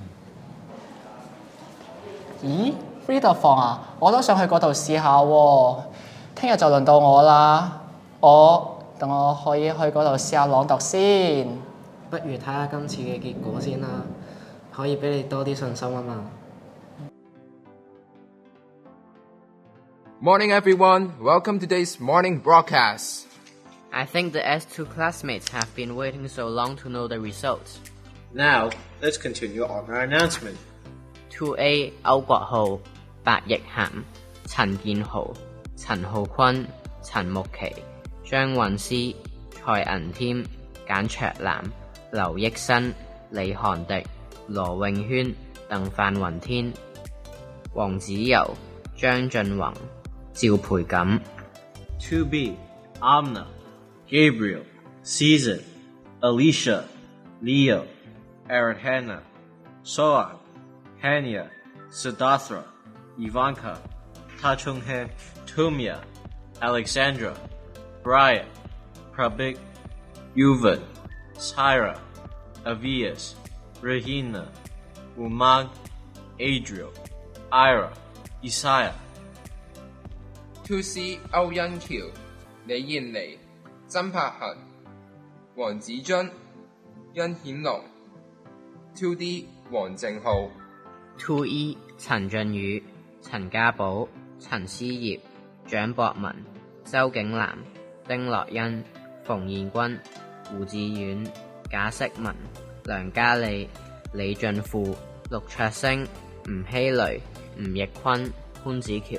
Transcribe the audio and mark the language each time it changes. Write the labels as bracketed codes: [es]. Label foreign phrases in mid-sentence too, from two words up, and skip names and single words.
[yue] 咦 reader 房啊，我都想去嗰度試下喎。聽日就輪到我啦，等我可以去嗰度試下朗讀先。不如睇下今次嘅結果先啦，可以俾你多啲信心啊嘛。 [en] Morning everyone, welcome to today's morning broadcast. I think the S2 classmates have been waiting so long to know the results. Now, let's continue on our announcement. [yue] 2A 歐國浩、白奕涵、陳建豪、陳浩坤、陳木琪、張韻詩、蔡銀添、簡卓南、劉益新、李韓迪、羅永軒、鄧范雲天、黃子柔、張俊宏、趙培錦。 [en] 2B, Amna, Gabriel, Season, Alicia, Leo, Aradhana, Soan, Hania, Siddhartha, Ivanka, Ta Chung-he, Tumia, Alexandra, Brian, Prabik, Yuvan, Syra, Avias, Rahina, Umang, Adriel, Ira, Isaiah. [yue] 2C 歐欣橋、李燕妮、曾柏恒、黃子津、殷顯龍。2D 黃正浩。 2E 陳俊宇、陳家寶、陳思業、蔣博文、周景南、丁樂欣、馮燕君、胡志遠、賈適文、梁嘉莉、李俊富、陸卓星、吳希雷、吳奕坤、潘子喬。